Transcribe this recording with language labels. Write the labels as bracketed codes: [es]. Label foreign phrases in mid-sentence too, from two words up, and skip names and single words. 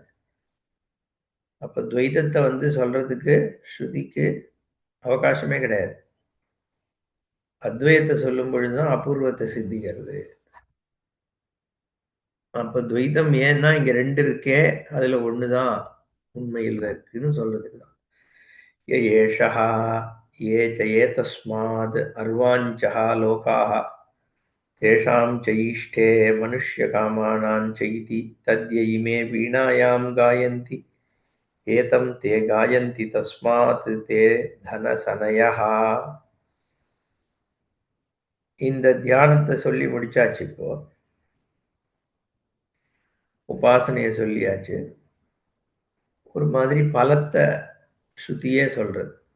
[ta] அப்ப துவைதத்த வந்து சொல்றதுக்கு ஸ்ருதிக்கு அவகாசமே கிடையாது. அத்வைதத்த சொல்லும் பொழுது தான் அபூர்வத்த சித்திக்கிறது. அப்ப துவைதம் ஏன்னா இங்க 2 இருக்கே, அதுல 1 தான் உண்மையில இருக்குன்னு சொல்றதுக்கு தான். [sa] ய ஏஷः ये च एतस्माद् अर्वाञ्चः लोकाः तेषां च ईष्टे मनुष्यकामानां च इति तद्य इमे वीणायां गायन्ति एतं ते गायन्ति तस्मात् ते धनसनयः. [ta] இந்த தியானத்தை சொல்லி முடிச்சாச்சு. இப்போ உபாசனையை சொல்லியாச்சு. ஒரு மாதிரி பலத்தை ஸ்ருதியே சொல்றது.